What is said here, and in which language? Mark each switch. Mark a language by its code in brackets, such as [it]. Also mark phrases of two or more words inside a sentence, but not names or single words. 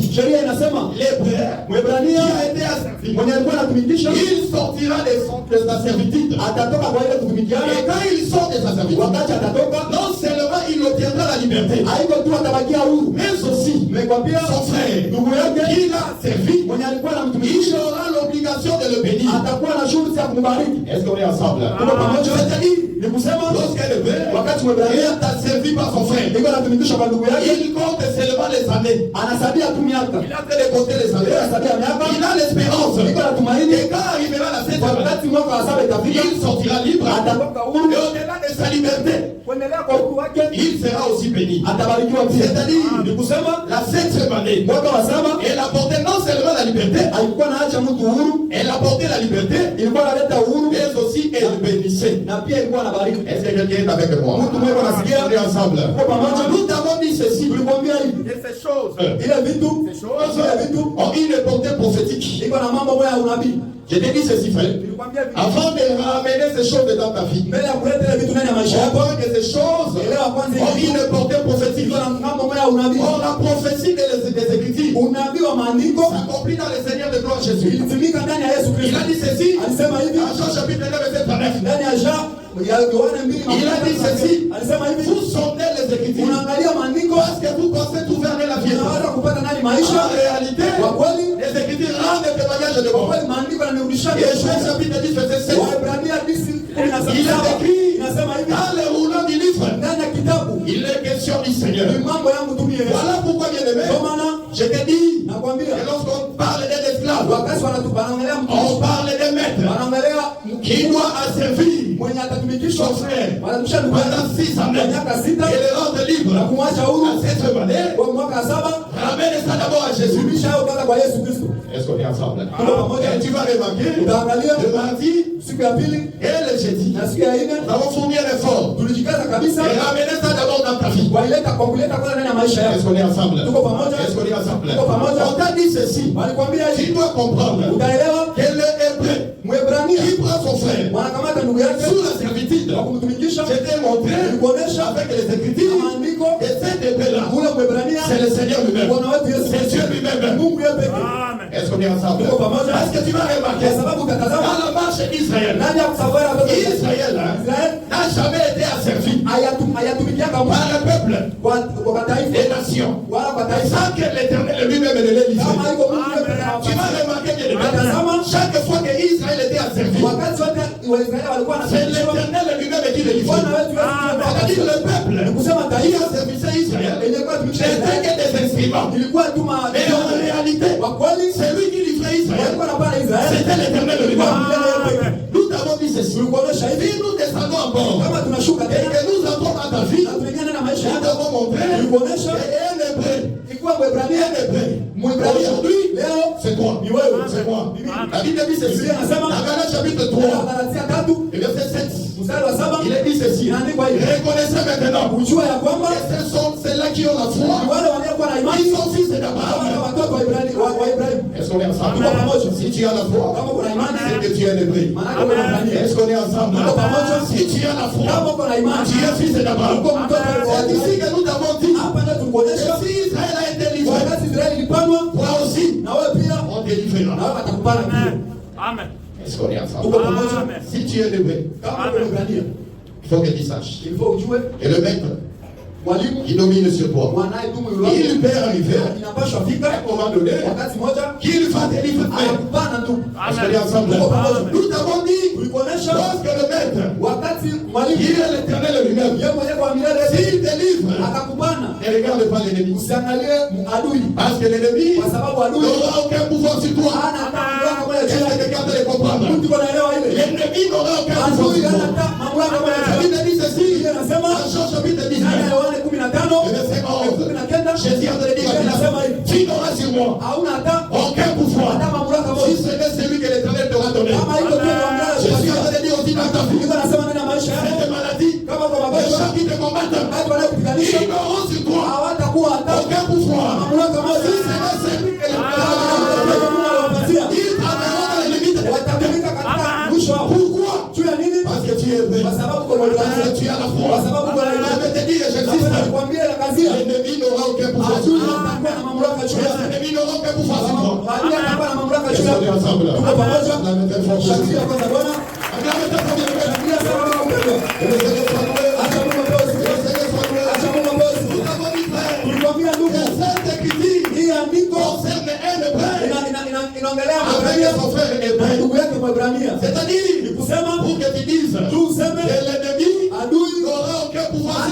[fr] L'hébreu qui a été asservi, il sortira de sa servitude. Et quand il sort de sa servitude, non seulement il obtiendra la liberté, mais aussi son frère qui l'a servi, il aura l'obligation l'occasion de le bénir. [sw] atakuwa na shughuli za kumbariki. [fr] Est-ce qu'on est ensemble? [sw] Tuko pamoja. [fr] C'est-à-dire, [sw] Ni kusema [fr] lorsqu'un hébreu [sw] wakati Mwebrania [fr] est servi par son frère, [sw] iko anatumikisha kwa ndugu yake, [fr] il compte seulement les années. [sw] anasabia tu miaka. [fr] Il a fait de compter les années. [sw] Anasabia miaka. [fr] Il a l'espérance. [sw] Iko na tumaini. [fr] Et quand arrivera la 7e année, [sw] Wakati mwaka wa 7 itafika, [fr] il sortira libre. [sw] atatoka huru. [fr] Et au-delà de sa liberté, [sw] Kuendelea kwa uhuru wake, [fr] il sera aussi béni. [sw] atabarikiwa pia. [fr] C'est-à-dire, [sw] Ni kusema [fr] la 7e année, [sw] mwaka wa 7 [fr] elle apportait non seulement la liberté, [sw] alikuwa anaacha mtu huru, [fr] elle apportait la liberté, [sw] ilikuwa analeta uhuru, [fr] mais aussi elle bénissait. [sw] na pia ilikuwa anabariki. [fr] Est-ce que quelqu'un est avec moi? [sw] Mtu mmoja anasikia, [fr] On est ensemble. [sw] tuko pamoja. [fr] Nous t'avons dit ceci. [sw] Tulikwambia hivi, [fr] Et ces choses, [sw] ile vitu ile vitu [fr] ont une portée prophétique. [sw] iko na mambo moja ya unabii. [fr] Je te dis ceci, frère. [sw] Tulikwambia hivi, [fr] Avant de ramener ces choses dans ta vie, [sw] mbele ya kuleta ile vitu ndani ya maisha yako, [fr] comprends que ces choses [sw] elewa kwanza [fr] ont [sw] hivi [fr] une portée prophétique. [sw] iko na mambo moja ya unabii. [fr] Or, la prophétie des Écritures [sw] Unabii wa maandiko [fr] s'accomplit dans le Seigneur de gloire Jésus. [sw] ilitimika ndani ya Yesu [fr] Il [sw] Kristo. [fr] a dit ceci [sw] Alisema hivi [fr] dans Jean chapitre 9, verset 39. [sw] ndani ya Yohana 2, [fr] Il a dit ceci. [sw] alisema hivi, [fr] Vous sondez les Écritures [sw] unaangalia maandiko [fr] parce que vous pensez trouver en elles la vie. [sw] unaweza kupata ndani maisha. [fr] En réalité, [sw] Kwa kweli, [fr] les Écritures rendent témoignage de [sw] kwa [fr] moi. [sw] kweli maandiko yanarudisha. [fr] Et Jean chapitre 10, verset 7. [sw] Waebrania 10:17 [fr] Il a écrit [sw] inasema hivi, [fr] dans le rouleau du livre. [sw] ndani ya kitabu [fr] Il est question du Seigneur. [sw] ni mambo yangu tu mie. [fr] Voilà pourquoi, bien-aimé, [sw] Kwa maana [fr] je te dis [sw] nakwambia [fr] que lorsqu'on parle d'un esclave, [sw] wakati wanaongelea [fr] on [sw] mtu, [fr] parle d'un maître [sw] wanaongelea [fr] qui doit asservir [sw] mwenye atatumikishwa, [fr] son frère [sw] wanatumikisha ndugu yake [fr] pendant 6 [sw] kwa [fr] années [sw] miaka 6 [fr] et le rendre [sw] na [fr] libre [sw] kumwacha huru [fr] à cette année. [sw] kwa mwaka wa 7. [fr] Ramène ça d'abord à Jésus. [sw] Rudisha hayo kwanza kwa Yesu Kristo. [fr] Est-ce qu'on est ensemble? [sw] Tuko pamoja. [fr] Et tu vas remarquer, [sw] Utaangalia [fr] le mardi [sw] siku ya pili [fr] et le jeudi, [sw] na siku ya [fr] nous [sw] nne [fr] avons fourni un effort [sw] tulijikaza kabisa [fr] et ramener ça d'abord dans ta vie. [sw] kwa kuleta kwanza ndani ya maisha [fr] Est-ce [sw] yako. [fr] qu'on est ensemble? [sw] Tuko pamoja. [fr] Est-ce qu'on est ensemble? [sw] Tuko pamoja. [fr] On t'a dit ceci. [sw] Walikwambia [fr] Tu [sw] hivi, [fr] dois comprendre [sw] utaelewa [fr] que le hébreu [sw] Mwebrania [fr] qui prend son frère [sw] wanakamata ndugu yake [fr] sous la servitude, [sw] kwa kumtumikisha, [fr] c'était montré [sw] kuonesha [fr] avec les Écritures [sw] maandiko [fr] et cet hébreu-là, [sw] ule Mwebrania [fr] c'est le Seigneur lui-même. [sw] Bwana wetu Yesu, [fr] C'est Dieu lui-même. [sw] Mungu yeye pekee. Amen. [fr] Est-ce qu'on est ensemble? [sw] Tuko pamoja. [fr] Parce que tu vas remarquer, [sw] Kwa sababu utatazama [fr] dans la marche d'Israël, [sw] ndani ya kusafiri hapo [fr] Israël [sw] Israeli [fr] n'a jamais été asservi [sw] hayatumikiaka [fr] par le peuple [sw] kwa taifa [fr] des nations [sw] wala kwa taifa [fr] sans que l'Éternel lui-même ne l'ait livré. [sw] kama iko Mungu yeye pekee. [fr] Tu vas remarquer que [sw] Tazama, [fr] chaque fois que Israël était asservi, [sw] wakati wote Waisraeli walikuwa [fr] c'est [sw] wanatumikishwa, [fr] l'Éternel lui-même qui le livrait. [sw] Bwana wetu [fr] C'est-à-dire [sw] Yesu [fr] le peuple [sw] kusema [fr] qui [sw] taifa [fr] asservissait Israël [sw] ilikuwa tumikisha [fr] n'était que des instruments. [sw] ilikuwa tu [fr] Mais en réalité, [sw] kwa kweli [fr] c'est lui qui livrait Israël. [sw] walikuwa napana Israeli. [fr] C'était l'Éternel lui-même. Amen. Nous t'avons dit ceci. [sw] Tulikuonesha hivi [fr] Si nous descendons encore [sw] kama tunashuka [fr] et [sw] tena [fr] que nous entrons dans ta vie, [sw] na tunaingia na maisha [fr] nous [sw] yako, [fr] t'avons montré [sw] tulikuonesha [fr] un hébreu. [sw] ilikuwa Mwebrania [fr] Un hébreu. [sw] Mwebrania [fr] Aujourd'hui, [sw] leo [fr] c'est toi. [sw] ni wewe, [fr] C'est moi. Amen. La Bible dit ceci. [sw] Biblia inasema [fr] Dans Galates chapitre [sw] Kwa [fr] 3, [sw] Galatia 3 [fr] et verset 7, [sw] mstari wa 7 [fr] il est dit ceci. [sw] inaandikwa hivi, [fr] Reconnaissez maintenant [sw] ujua ya kwamba [fr] que ce sont ceux-là qui ont la foi. [sw] wale waliokuwa na [fr] Ils [sw] imani [fr] sont fils [sw] hawa [fr] d'Abraham. [sw] ni watoto wa Ibrahimu. [fr] Est-ce qu'on est ensemble? Amen. Si tu as la foi, [sw] Kama kuna imani [fr] c'est que tu es un hébreu. [sw] maana kuna Ibrahimu. [fr] Est-ce qu'on est ensemble? Amen. Si tu as la foi, [sw] Kama kuna imani [fr] tu es fils d'Abraham. [sw] uko mtoto wa [fr] C'est ici [sw] Ibrahimu. [fr] que nous t'avons dit [sw] Hapa ndio [fr] que [sw] tukuonesha [fr] si Israël a été livré, [sw] wakati Israeli ilipanwa [fr] toi aussi, [sw] na wewe pia [fr] on te livrera. [sw] na wewe watakupana pia. Amen. Amen. [fr] Est-ce qu'on est ensemble? [sw] Tuko pamoja. Amen. [fr] Si tu es hébreu, [sw] Kama kuna Ibrania [fr] il faut que tu saches. il faut ujue Et le maître, [sw] mwalimu [fr] il domine sur toi. [sw] wanayedumu yule [fr] Il peut arriver [sw] inapaswa [fr] à [sw] fika [fr] un moment donné [sw] wakati moja [fr] qu'il va te livrer. [sw] anakupana tu. [fr] Est-ce qu'on est ensemble? Amen. Nous t'avons dit, [sw] Ulikuonesha [fr] lorsque le maître, [sw] wakati mwalimu [fr] il est l'Éternel lui-même, [sw] yeye mwenyewe kwa milele [fr] s'il te livre, [sw] akakupana, [fr] ne regarde pas l'ennemi. [sw] usiangalie adui, [fr] Parce que l'ennemi [sw] kwa sababu adui [fr] n'aura aucun pouvoir sur toi. [sw] hana hata mamlaka moja [fr] Est-ce [sw] juu [fr] que [sw] yake. [fr] tu es capable de comprendre? [sw] Mtu anaelewa ile [fr] L'ennemi n'aura aucun pouvoir [sw] adui [fr] sur [sw] hana [fr] toi. [sw] hata mamlaka moja [fr] La [sw] juu yake. [fr] Bible dit ceci, [sw] Biblia inasema [fr] dans Jean chapitre 19, [sw] ndani ya Yohana 15 [fr] le verset 11, 19 Jésus a donné dit, [sw] Biblia inasema hivi, [fr] tu n'auras sur moi [sw] hauna hata [fr] aucun pouvoir. [sw] hata mamlaka [fr] Si [sw] moja [fr] ce n'est celui que l'Éternel t'aura donné. [sw] kama iko tu mamlaka [fr] Jésus a donné dit aussi dans ta vie, [sw] Biblia inasema ndani ya maisha yako [fr] cette maladie, [sw] kama kwa [fr] les [sw] magonjwa [fr] gens qui te combattent, [sw] watu wanaokupiganisha [fr] ils n'auront sur toi [sw] hawatakuwa hata [fr] aucun pouvoir. [sw] mamlaka moja. [fr] Si ce n'est celui que l'Éternel [sw] Mungu anawapatia [fr] ils travailleront dans les limites de [sw] watatumika katika mwisho wa [fr] Pourquoi? [sw] juu ya nini? [fr] Parce que tu es vrai. [sw] Kwa sababu kwa [fr] Parce [sw] Ibrania [fr] que tu as la [sw] kwa [fr] foi. [sw] sababu kwa [fr] Je [sw] imani [fr] vais te dire, [sw] Sasa [fr] j'insiste. [sw] nikwambie la kazi ya [fr] L'ennemi n'aura aucun pouvoir sur [sw] adui [fr] toi. [sw] atakuwa na mamlaka juu yake. [fr] L'ennemi n'aura aucun pouvoir sur toi. [sw] Adui atakuwa na mamlaka juu [fr] Est-ce qu'on est [sw] yake. [fr] ensemble là? [sw] Tuko pamoja. [fr] La méthode forte. [sw] Shangilia kwanza Bwana. [fr] Acclamez ta première main. [sw] Shangilia sana kwa upendo. [fr] Et le Seigneur soit loué. [sw] Acha Mungu apewe sifa. [fr] Et le Seigneur soit loué. [sw] Acha Mungu apewe sifa. [fr] Nous avons dit, frère, [sw] Tulikwambia ndugu, [fr] que cette écriture [sw] hii andiko [fr] concerne un hébreu. [sw] inaongelea [fr] avec son frère hébreu. [sw] ndugu yake Mwebrania. [fr] C'est-à-dire, [sw] Ni kusema [fr] pour que tu dises [sw] tu useme [fr] que l'ennemi [sw] adui [fr] n'aura aucun pouvoir [sw] ana